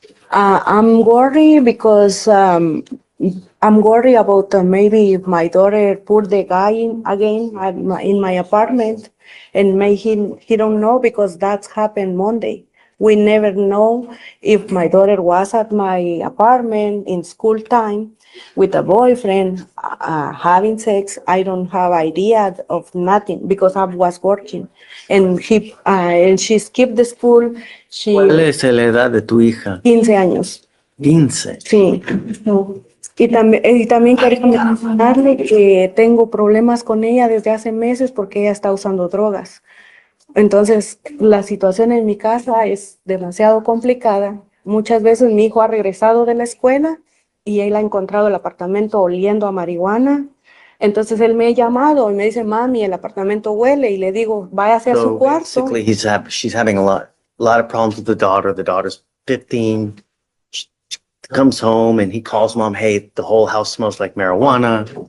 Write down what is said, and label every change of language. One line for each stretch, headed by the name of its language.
English: I'm worried because I'm worried about maybe if my daughter put the guy in again in my apartment and maybe he don't know because that's happened Monday. We never know if my daughter was at my apartment in school time with a boyfriend having sex. I don't have idea of nothing because I was working and she skipped the school.
Spanish: ¿Cuál es la edad de tu hija? 15 años. 15. Sí. Y también quería mencionarle que tengo problemas con ella desde hace meses porque ella está usando drogas. Entonces, la situación en mi casa es demasiado complicada. Muchas veces mi hijo ha regresado de la escuela y él ha encontrado el apartamento oliendo a marihuana. Entonces, él me ha llamado y me dice, mami, el apartamento huele. Y le digo, váyase a su cuarto.
English: Basically, she's having a lot of problems with the daughter. The daughter's 15. She comes home and he calls mom, hey, the whole house smells like marijuana.